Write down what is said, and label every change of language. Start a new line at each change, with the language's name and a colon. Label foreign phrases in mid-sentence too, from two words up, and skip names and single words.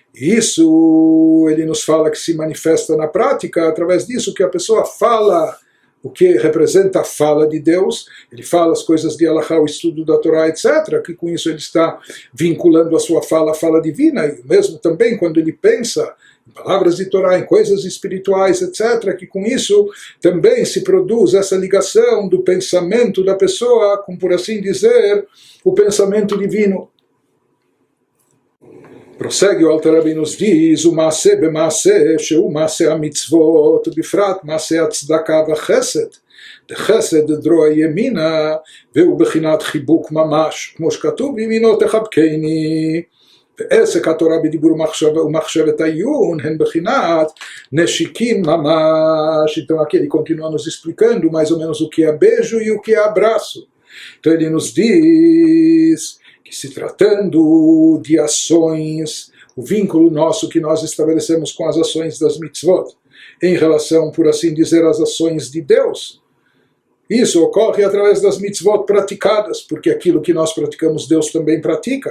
Portuguese: Isso ele nos fala que se manifesta na prática através disso que a pessoa fala o que representa a fala de Deus, ele fala as coisas de Halachá, o estudo da Torá, etc., que com isso ele está vinculando a sua fala à fala divina, e mesmo também quando ele pensa em palavras de Torá, em coisas espirituais, etc., que com isso também se produz essa ligação do pensamento da pessoa com, por assim dizer, o pensamento divino. Prossegue o Alter Rebbe nos diz, o
Hebrew: מעשה במעשה, שהוא מעשה המצוות, ובפרט מעשה הצדקה וחסד. דחסד דרוע ימינה, והוא בחינת חיבוק ממש, כמו שכתוב, בימינו תחבקני. ועסק התורה בדיבור ומחשבת העיון, הן בחינת נשיקים ממש.
Portuguese: Então aqui ele continua nos explicando mais ou menos o que é beijo e o que é abraço. Então ele nos diz que se tratando de ações, o vínculo nosso que nós estabelecemos com as ações das mitzvot, em relação, por assim dizer, às ações de Deus, isso ocorre através das mitzvot praticadas, porque aquilo que nós praticamos, Deus também pratica.